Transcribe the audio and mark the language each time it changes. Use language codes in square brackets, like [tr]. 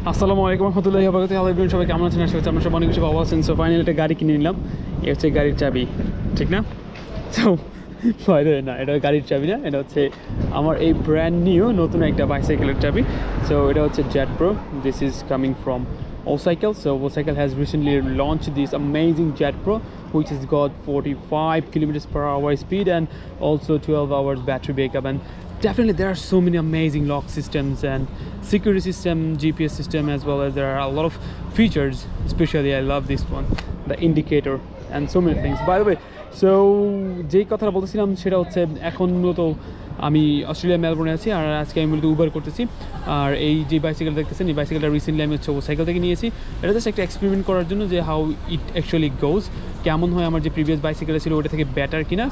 [bn] আসসালামু আলাইকুম রহমতুল্লাহি ওয়া বারাকাতুহু। [en] hello everyone, [bn] সবাই কেমন আছেন? আশা করছি আপনারা সবাই অনেক বেশি ভালো আছেন। সো ফাইনালি একটা গাড়ি কিনে নিলাম। এই হচ্ছে গাড়ির চাবি, ঠিক না? সো বাইরে না, এটা গাড়ির চাবি না, এটা হচ্ছে আমার এই ব্র্যান্ড নিউ নতুন একটা বাইসাইকেলের চাবি। সো এটা হচ্ছে jet pro. [en] this is coming from [bn] Ocycle. [en] So Ocycle has recently launched this amazing Jet Pro, which has got 45 kilometers per hour speed and also 12 hours battery backup. And definitely there are so many amazing lock systems and security system, GPS system, as well as there are a lot of features. Especially I love this one, the indicator, and so many things. By the way, [bn] so যেই কথাটা বলতেছিলাম সেটা হচ্ছে এখন মূলত আমি Australia মেলবোর্নে আছি, আর আজকে আমি মূলত উবার করতেছি। আর এই যে বাইসাইকেল দেখতেছেন, এই বাইসাইকেলটা রিসেন্টলি আমি হচ্ছে সাইকেল থেকে নিয়েছি। এটা জাস্ট একটা এক্সপেরিমেন্ট করার জন্য যে [en] how it actually goes, [bn] কেমন হয় আমার যে প্রিভিয়াস বাইসাইকেলটা ছিল ওটা থেকে বেটার কিনা।